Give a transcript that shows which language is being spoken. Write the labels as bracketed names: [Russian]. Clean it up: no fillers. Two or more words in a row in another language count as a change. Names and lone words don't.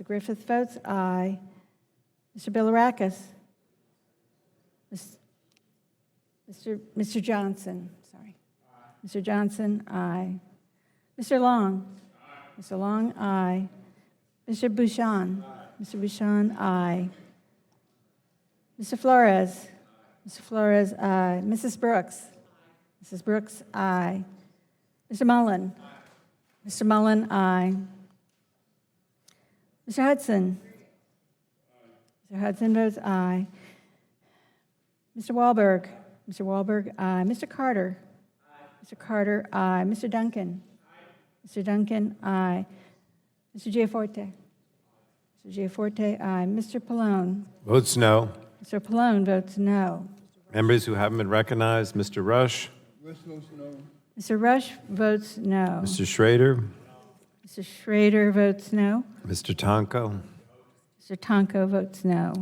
[English] Griffith votes aye. Mr. Bilirakis? Mr. Johnson, sorry. Mr. Johnson, aye. Mr. Long? Mr. Long, aye. Mr. Bouchon? Mr. Bouchon, aye. Mr. Flores? Mr. Flores, aye. Mrs. Brooks? Mrs. Brooks, aye. Mr. Mullen? Mr. Mullen, aye. Mr. Hudson? Mr. Hudson votes aye. Mr. Wahlberg? Mr. Wahlberg, aye. Mr. Carter? Mr. Carter, aye. Mr. Duncan? Mr. Duncan, aye. Mr. Giaforte? Mr. Giaforte, aye. Mr. Pallone? Votes no. Mr. Pallone votes no. Members who haven't been recognized, Mr. Rush, Rush votes no. Mr. Rush votes no. Mr. Schrader, Mr. Schrader votes no. Mr. Tonko, Mr. Tonko votes no.